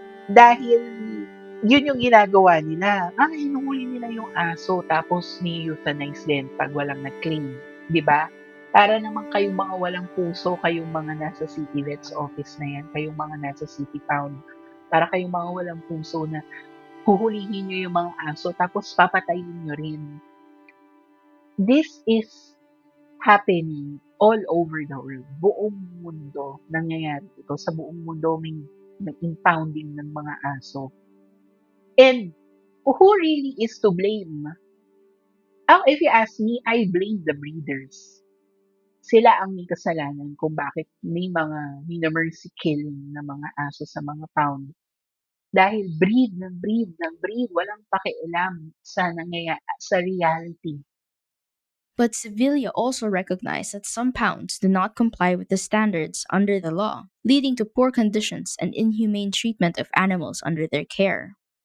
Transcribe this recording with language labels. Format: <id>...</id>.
<tl>Dahil yun yung ginagawa nila. Hinuhuli nila yung aso tapos ni-euthanize din pag walang nag-claim. Di ba? Para naman kayong mga walang puso, kayong mga nasa city vet's office na yan, kayong mga nasa city pound. Para kayong mga walang puso na huhulihin nyo yung mga aso tapos papatayin nyo rin.</tl> <en>This is happening all over the world.</en> <tl>Buong mundo nangyayari ito. Sa buong mundo may impounding ng mga aso.</tl> <en>And who really is to blame? If you ask me, I blame the breeders.</en> <tl>Sila ang may kasalanan kung bakit may mga mercy killing na mga aso sa mga pound. Dahil breed ng breed ng breed, walang pakialam sa sa reality.</tl> <en>But Sevilla also recognized that some pounds do not comply with the standards under the law, leading to poor conditions and inhumane treatment of animals under their care.</en>